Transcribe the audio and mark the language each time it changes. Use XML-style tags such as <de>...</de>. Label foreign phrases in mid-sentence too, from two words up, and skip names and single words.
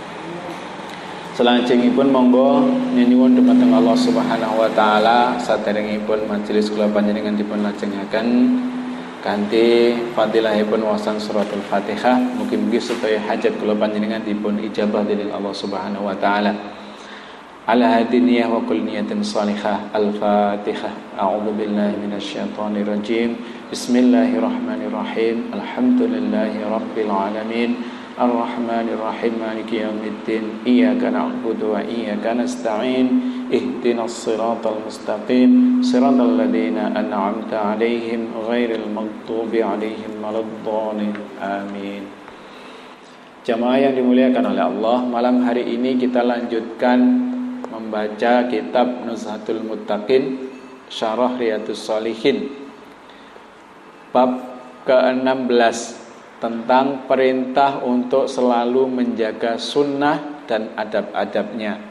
<jv>Salajengipun monggo nyuwun dumateng</jv> <ar>الله سبحانه وتعالى</ar> <jv>saderengipun majelis kula panjenengan dipun lajengaken kanthi fadilahipun wawasan</jv> <ar>سورة الفاتحة,</ar> <jv>mugi-mugi sedaya hajat kula panjenengan dipun ijabah dening</jv> <ar>الله سبحانه وتعالى. على هذه النية وكل نية صالحة. الفاتحة. أعوذ بالله من الشيطان الرجيم. بسم الله الرحمن الرحيم. الحمد لله رب العالمين. الرحمن الرحيم. مالك يوم الدين. إياك نعبد وإياك نستعين. اهدنا الصراط المستقيم، صراط الذين أنعمت عليهم غير المغضوب عليهم ولا الضالين. Amin.</ar> <id>Jamaah yang dimuliakan oleh Allah, malam hari ini kita lanjutkan membaca kitab Nuzhatul Muttaqin Syarah Riyadhus Shalihin, bab ke-16 tentang perintah untuk selalu menjaga sunnah dan adab-adabnya.</id>